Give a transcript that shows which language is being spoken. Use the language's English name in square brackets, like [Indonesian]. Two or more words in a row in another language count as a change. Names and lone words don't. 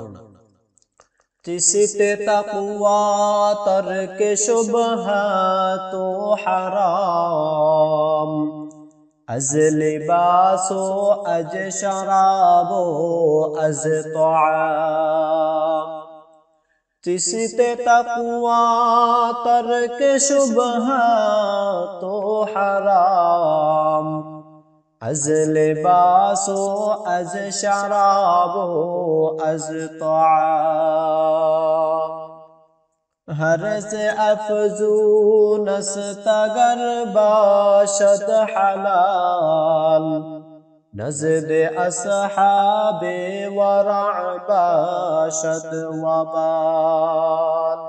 [Persian] چیست تقوا ترک شبهات و حرام، از لباس و از شراب و از طعام. چیست تقوا ترک شبهات و حرام, از لباس و از شراب و از طعام. هرز افزون است اگر باشد حلال، نزد اصحاب ورع باشد وبال.